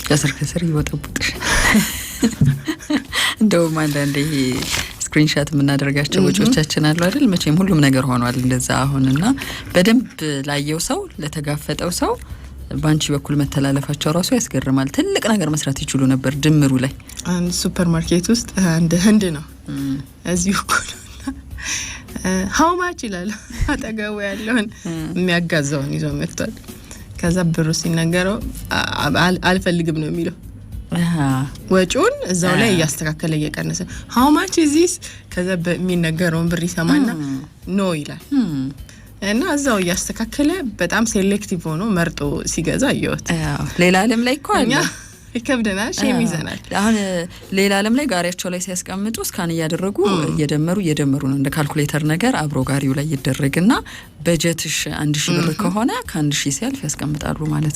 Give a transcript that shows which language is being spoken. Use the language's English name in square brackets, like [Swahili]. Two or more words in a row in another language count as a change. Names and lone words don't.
[Amharic] ከስር ይወጣቡጥሽ እንደውም አንዳንዴ ስክሪንሻት የምናደርጋቸው ወጪዎቻችን አሉ አይደል? መቼም ሁሉም ነገር ሆኗል እንደዛ አሁንና በደንብ ላየው ሰው ለተጋፈጠው ሰው ባንቺ በኩል መተላለፋቸው ራሱ ያስገርማል። ትልቅ ነገር መስራት ይችሉ ነበር። ድምሩ ላይ አንድ ሱፐርማርኬት ውስጥ አንድ ህንድ ነው እዚሁ ኮሎና [English] how much [Amharic] ይላል አጠገቡ ያለውን የሚያጋዛውን ይዞ መጥቷል። ከዛ ብሩ ሲነገረው አልፈልግም ነው የሚለው። ወጪውን እዛው ላይ ያስተካከለ እየቀነሰ [English] how much is this [Amharic] ከዛ በሚነገረውን ብር ይሰማና ኖ ይላል እና እዛው ያስተካከለ በጣም ሴሌክቲቭ ሆኖ መርጦ ሲገዛ አየሁት። ሌላ ዓለም ላይ እኮ አለ ይከብደናል፣ ሼም ይዘናል። አሁን ሌላ ዓለም ላይ ጋሪያቸው ላይ ሲያስቀምጡ ስካን እያደረጉ እየደመሩ ነው እንደ ካልኩሌተር ነገር አብሮ ጋሪው ላይ ይደረግና በጀትሽ 1000 ብር ከሆነ ከ1000 ሲያልፍ ያስቀምጣሉ ማለት